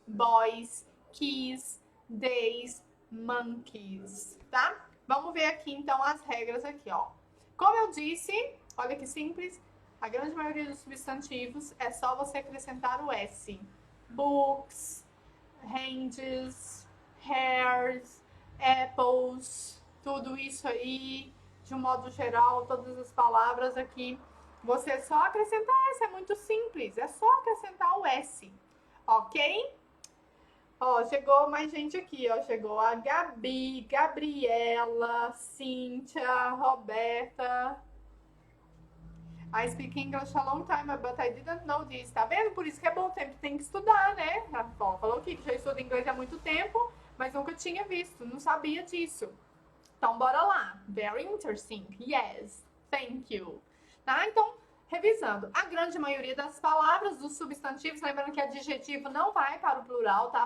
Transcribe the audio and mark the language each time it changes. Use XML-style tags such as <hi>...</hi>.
<en>Boys, keys, days, monkeys, tá?</en> <pt>Vamos ver aqui então as regras aqui, ó. Como eu disse, olha que simples, a grande maioria dos substantivos é só você acrescentar o S.</pt> <en>Books, hands, hairs, apples,</en> <pt>tudo isso aí, de um modo geral, todas as palavras aqui, você só acrescentar S, é muito simples, é só acrescentar o S, ok? Ó, chegou mais gente aqui, ó, chegou a Gabi, Gabriela, Cíntia, Roberta.</pt> <en>I speak English a long time, but I didn't know this.</en> <pt>Tá vendo? Por isso que é bom tempo, tem que estudar, né? Bom, falou que já estuda inglês há muito tempo, mas nunca tinha visto, não sabia disso. Então, bora lá.</pt> <en>Very interesting. Yes. Thank you.</en> <pt>Tá? Então, revisando. A grande maioria das palavras, dos substantivos, lembrando que adjetivo não vai para o plural, tá?</pt>